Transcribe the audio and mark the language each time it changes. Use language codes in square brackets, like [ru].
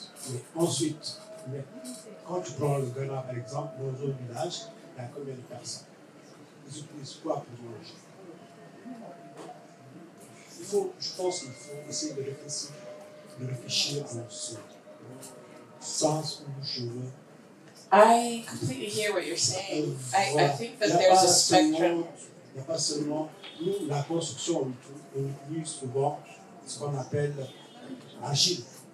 [fr] Mais ensuite, quand tu prends le Ghana par exemple, dans un village, il y a combien de personnes? Ils utilisent quoi pour manger? Je pense qu'il faut essayer de réfléchir dans ce sens où je veux. [en] I completely hear what you're saying. I think that there's a spectrum. [fr] Il n'y a pas seulement, nous, la construction, on utilise souvent ce qu'on appelle l'argile.